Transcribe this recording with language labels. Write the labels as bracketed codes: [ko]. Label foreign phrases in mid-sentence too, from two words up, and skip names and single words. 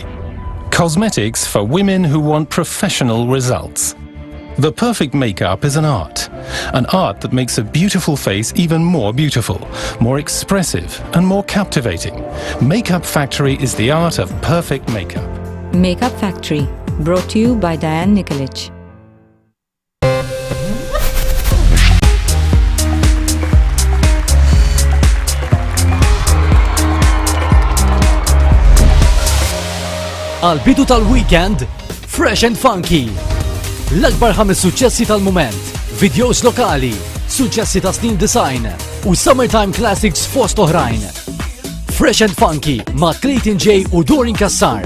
[en] Cosmetics for women who want professional results. The perfect makeup is an art that makes a beautiful face even more beautiful, more expressive and more captivating. Makeup Factory is the art of perfect makeup. Makeup Factory, brought to you by Diane Nikolic. [mt] Għal-bidu tal-weekend, Fresh and Funky. L-akbar 5 suċċessi tal-moment, videos lokali, suċċessi ta' snin design u Summertime Classics fost oħrajn. Fresh and Funky ma' Clayton J u Dorin Kassar.